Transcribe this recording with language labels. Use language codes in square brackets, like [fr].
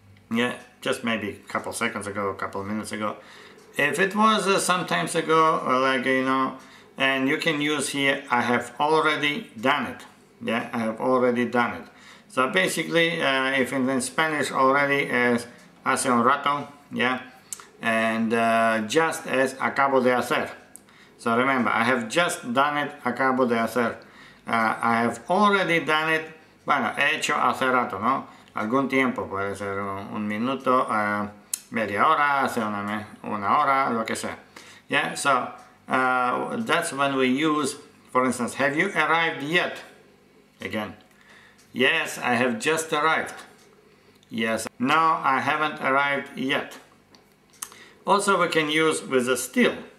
[en] Yeah, just maybe a couple seconds ago, a couple minutes ago. If it was some times ago, and you can use here, I have already done it. Yeah, I have already done it. So basically, if in Spanish already is [es] hace un rato, [en] yeah, and just as [es] acabo de hacer. [en] So remember, I have just done it, [es] acabo de hacer. [en] I have already done it, [es] bueno, he hecho hace rato, ¿no? Algún tiempo, puede ser un minuto, media hora, hace una hora, lo que sea. [en] Yeah, so that's when we use, for instance, have you arrived yet? Again, yes, I have just arrived. Yes. No, I haven't arrived yet. Also, we can use with a still.